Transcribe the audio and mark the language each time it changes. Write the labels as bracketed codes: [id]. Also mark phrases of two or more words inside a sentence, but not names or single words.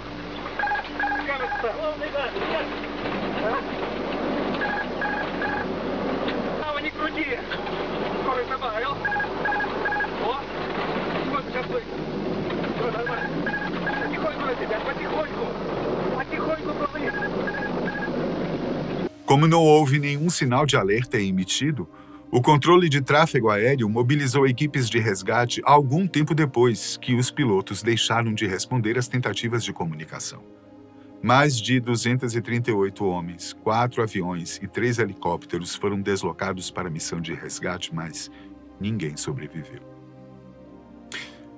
[ru] Кажется, полный газ. Нет. Право не крути. Скорость добавил. О. Сколько сейчас будет? Все нормально. Потихоньку, ребят, потихоньку. Потихоньку плыви. [pt] Como não houve nenhum sinal de alerta emitido, o controle de tráfego aéreo mobilizou equipes de resgate algum tempo depois que os pilotos deixaram de responder às tentativas de comunicação. Mais de 238 homens, 4 aviões e 3 helicópteros foram deslocados para a missão de resgate, mas ninguém sobreviveu.